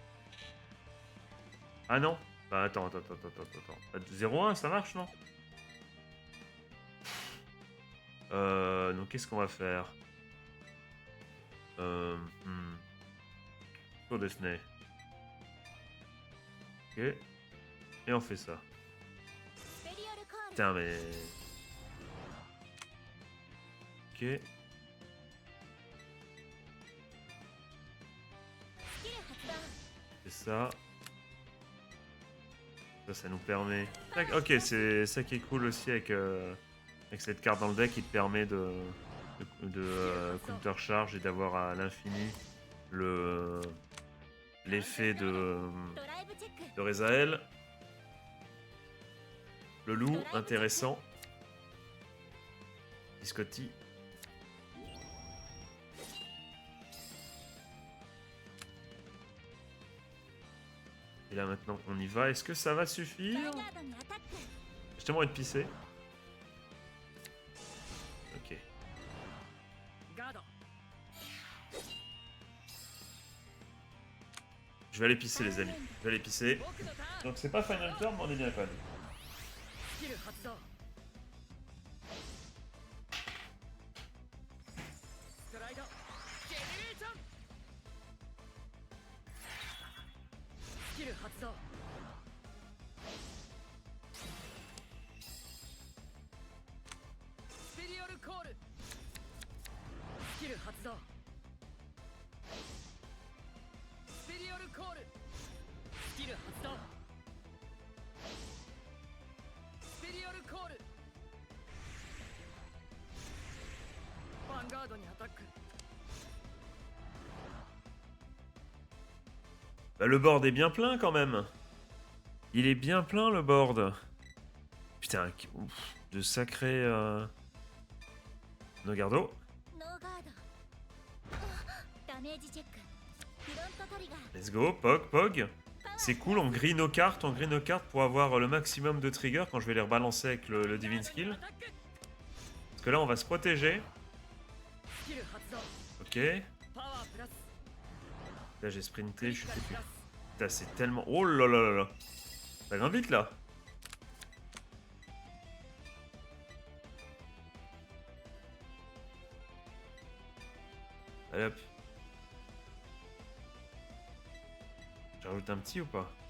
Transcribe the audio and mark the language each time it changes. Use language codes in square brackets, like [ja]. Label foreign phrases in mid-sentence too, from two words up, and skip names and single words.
[fr] Ah non? Bah attends. 0-1, ça marche, non? Donc qu'est-ce qu'on va faire? Tour Disney. Ok. Et on fait ça. [ja] スペリオルコール [fr] Putain, mais... Ok. [ja] スキル発動 [fr] C'est ça. Ça nous permet... Tac, ok, c'est ça qui est cool aussi avec cette carte dans le deck, qui te permet de [en] counter charge [fr] et d'avoir à l'infini l'effet de [ja] ドライブチェック [fr] Rezael. Le loup, intéressant. Biscotti. Et là maintenant on y va. Est-ce que ça va [ja] ヴァ [fr] suffire? [ja] ンガードにアタック [fr] Justement être pissé. Ok. [ja] ガード [fr] Je vais aller pisser les amis. Je vais aller pisser. [ja] 僕のターン [fr] Donc c'est pas [en] Final Turn [fr] mais on est bien quand même. [ja] スキル発動ストライドジェネレーションスキル発動スペリオルコールスキル発動スペリオルコールスキル発動スペリオルコールヴァンガードにアタック [fr] Bah, le board est bien plein quand même. Il est bien plein le board. Putain, ouf, de sacrés... Nogardo. [ja] ノーガードダメージチェックフロントトリガー [en] Let's go, Pog. [fr] C'est cool, on grille nos cartes pour avoir le maximum de triggers quand je vais les rebalancer avec le [en] Divine Skill. [fr] Parce que là, on va se protéger. [ja] スキル発動 [fr] Ok. [ja] パワープラス [fr] Là, j'ai [ja] ク [fr] sprinté, [ja] リ [fr] je [ja] ティ [fr] suis [ja] カル [fr] foutu. [ja] プラス [fr] Putain, c'est tellement... Oh là là là là. Ça grimpe vite, là. Allez, hop. J'ajoute un petit ou pas?